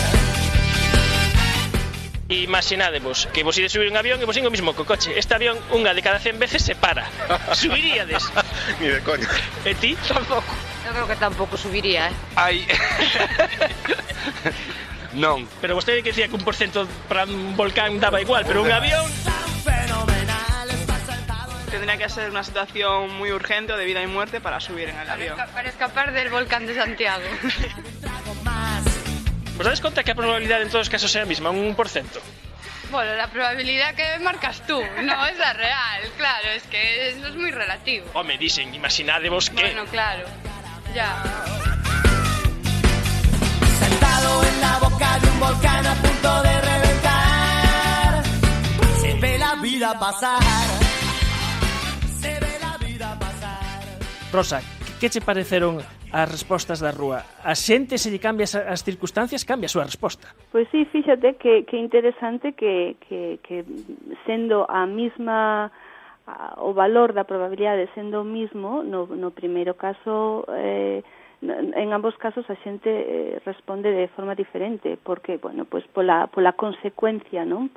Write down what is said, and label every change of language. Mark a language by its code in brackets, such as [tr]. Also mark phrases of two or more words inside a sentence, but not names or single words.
[gl] Imaginadevos que vos ides subir un avión e vos o mismo co coche. Este avión, unha de cada 100 veces se para. Subiríades? [es] Ni de coña. [gl] E ti? Tampouco. Eu creo que tampouco subiría, Ai. Non. Pero vostede que decía que 1% para un volcán daba igual, pero un avión... [es] Tendría que ser una situación muy urgente o de vida y muerte para subir en el avión. Para escapar del volcán de Santiago. [gl] ¿Vos dades conta que a probabilidade en todos os casos é a mesma, un 1%? [es] Bueno, la probabilidad que marcas tú, no es la real, claro, es que eso es muy relativo. [gl] Home, dixen, imaginadevos que... [es] Bueno, claro, ya. Sentado en la boca de un volcán a punto de reventar, se ve la vida pasar. Se ve la vida pasar. [gl] Rosa, que che pareceron as respostas da rúa? A xente, se lle cambia as circunstancias, cambia a súa resposta. Pois sí, fíxate que interesante que sendo a mesma o valor da probabilidade sendo o mismo, no primeiro caso en ambos casos a xente responde de forma diferente, porque, bueno, pois pola consecuencia, non?